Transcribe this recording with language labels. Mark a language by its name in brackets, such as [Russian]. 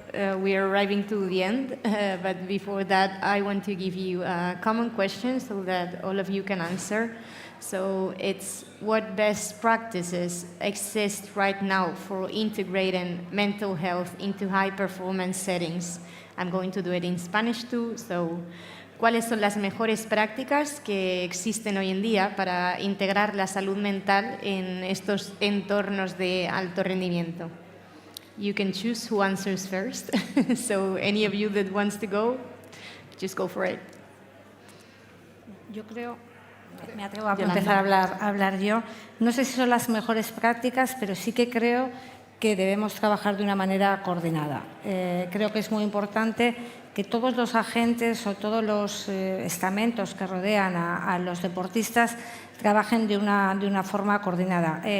[English] we are arriving to the end, but before that, I want to give you a common question so that all of you can answer. So it's what best practices exist right now for integrating mental health into high-performance settings? I'm going to do it in Spanish too, so [Spanish] ¿cuáles son las mejores prácticas que existen hoy en día para integrar la salud mental en estos entornos de alto rendimiento? [English] You can choose who answers first. So any of you that wants to go, just go for it. [Spanish] Yo creo, me atrevo a Yolanda. empezar a hablar yo. No sé si son las mejores prácticas, pero sí que creo que debemos trabajar de una manera coordinada. Creo que es muy importante que todos los agentes o todos los estamentos que rodean a los deportistas trabajen de una forma coordinada.